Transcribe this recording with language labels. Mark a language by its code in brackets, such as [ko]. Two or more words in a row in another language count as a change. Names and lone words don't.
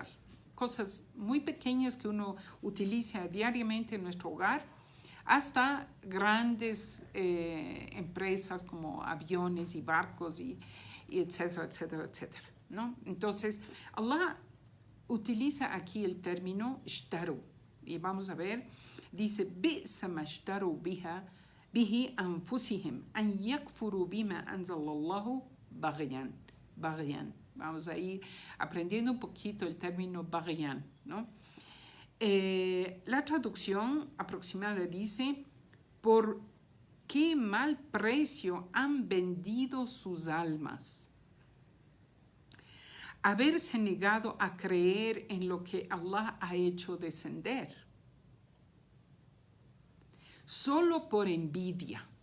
[es] Cosas muy pequeñas que uno utiliza diariamente en nuestro hogar, hasta grandes empresas como aviones y barcos y etcétera, etcétera, etcétera, ¿no? Entonces, Allah utiliza aquí el término ishtaru, y vamos a ver, dice, [ar] بئسما اشتروا بها به أنفسهم أن يكفروا بما أنزل الله بغيا. [es] Vamos a ir aprendiendo un poquito el término bagyan, ¿no? La traducción aproximada dice, ¿por qué mal precio han vendido sus almas? Haberse negado a creer en lo que Allah ha hecho descender, solo por envidia.